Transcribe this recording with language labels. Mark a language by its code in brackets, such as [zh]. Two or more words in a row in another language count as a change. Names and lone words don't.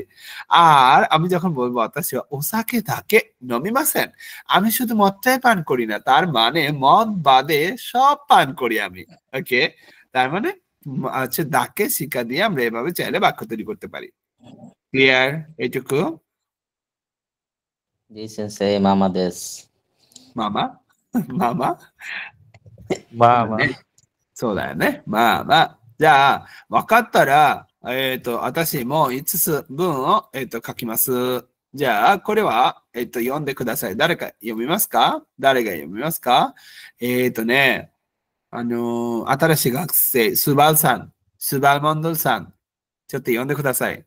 [bn] আর আমি যখন বলবো অর্থাৎ [ja] お酒 だけ 飲みません, [bn] আমি শুধু মদটাই পান করি না, তার মানে মদ বাদে সব পান করি আমি। ওকে, তার মানে হচ্ছে [ja] だけ しか [bn] দিয়ে আমরা এভাবে চাইলে বাক্য তৈরি করতে পারি। ক্লিয়ার এইটুকু? জি [ja] 先生 まあまあ です. まあまあ まあまあまあまあ。そうだよね。まあまあ。じゃあ、分かったら、私も5つ分を、書きます。じゃあ、これは、読んでください。誰か読みますか？誰が読みますか？ね、新しい学生、スバルさん、スバルモンドルさん、ちょっと読んでください。